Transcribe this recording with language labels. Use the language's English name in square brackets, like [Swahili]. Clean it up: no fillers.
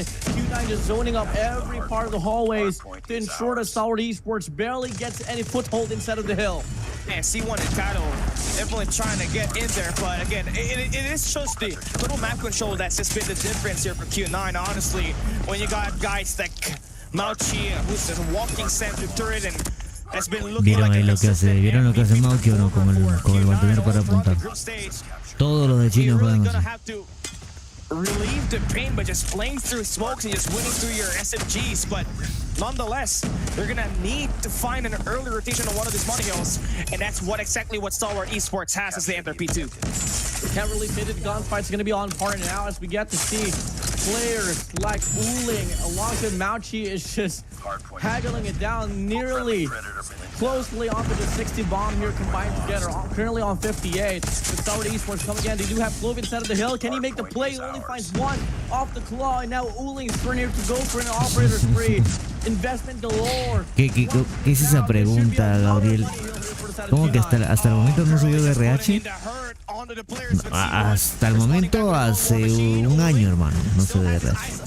[English] Q9 just zoning up every part of the hallways to ensure that Stalwart Esports barely gets any foothold inside of the hill. And C1 and Kato definitely trying to get in there, but again, it is just the total map control that's just been the difference here for Q9, honestly, when you got guys like Mauchi, who's just walking center turret and has been looking [Spanish] ¿Vieron [English] like [Spanish] ahí lo que hace? ¿Vieron lo que hace Mauchi o no? Con el mantener para apuntar. Todos los de China juegan así. [English] Relieve the pain by just playing through smokes and just winning through your SMGs, but nonetheless, they're gonna need to find an early rotation on one of these money hills, and that's exactly what Stalwart Esports has as they enter P2. Can't really say that the gunfight's gonna be on par now as we get to see players like Uling alongside Mauchi is just haggling it down nearly closely onto the 60 bomb here combined together, currently on 58. With Stalwart Esports coming again, they do have Clove inside of the hill. Can he make the play? He only finds one off the claw, and now Uling is turning to go for an operator spree. Investment galore. [Spanish] ¿Qué es esa pregunta, Gabriel? ¿Cómo que hasta el momento no subió de RH? Hasta el momento hace un año, hermano, no se ve de RH.